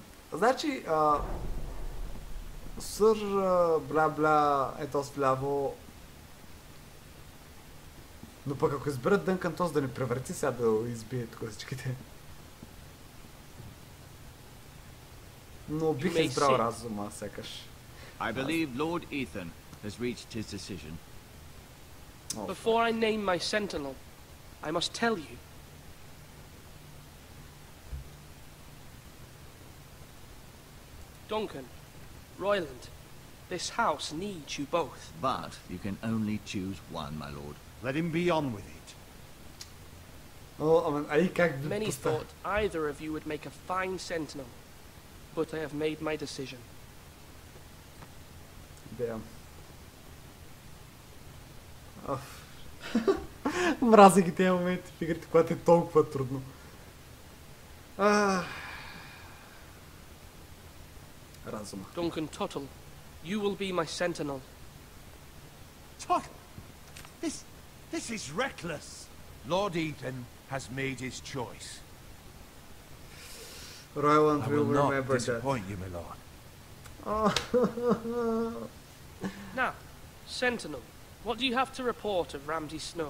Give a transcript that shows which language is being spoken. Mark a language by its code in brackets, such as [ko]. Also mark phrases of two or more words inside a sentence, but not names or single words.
[bg] Значи, сър, бла-бла, ето с вляво. Но пък ако изберат Дънкан, този да не превърти сега да избие тук всичките. Но бих избрал разума, сякаш. [en] I believe Lord Ethan has reached his decision. Before I name my sentinel, I must tell you. Duncan, Royland, this house needs you both. But you can only choose one, my lord. Let him be on with it. Many thought either of you would make a fine sentinel, but I have made my decision. Damn. [bg] Мразя ги тези моменти в игрите, когато е толкова трудно. Разума. [en] Duncan Tuttle, you will be my sentinel. Tuttle? This is reckless. Lord Ethan, has made his choice. Royland I will will not remember that. disappoint you, my lord. Now, Sentinel, what do you have to report of Ramsay Snow?